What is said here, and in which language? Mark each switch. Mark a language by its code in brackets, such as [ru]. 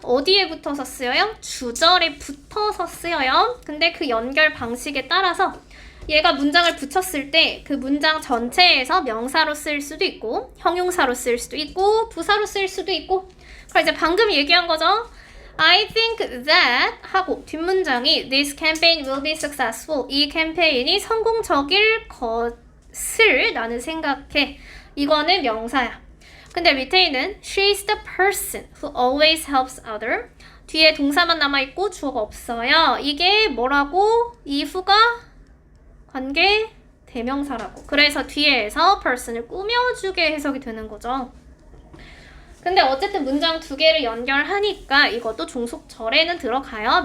[ko] 어디에 붙어서 쓰여요? 주절에 붙어서 쓰여요. 근데 그 연결 방식에 따라서 얘가 문장을 붙였을 때 그 문장 전체에서 명사로 쓰일 수도 있고 형용사로 쓰일 수도 있고 부사로 쓰일 수도 있고. 그럼 이제 방금 얘기한 거죠. [en] I think that [ko] 하고 뒷문장이 [en] This campaign will be successful. [ko] 이 캠페인이 성공적일 것을 나는 생각해. 이거는 명사야. 근데 밑에 있는 [en] She's the person who always helps other. [ko] 뒤에 동사만 남아있고 주어가 없어요. 이게 뭐라고? 이후가 관계 대명사라고. 그래서 뒤에서 person을 꾸며주게 해석이 되는 거죠. 근데 어쨌든 문장 두 개를 연결하니까 이것도 종속절에는 들어가요.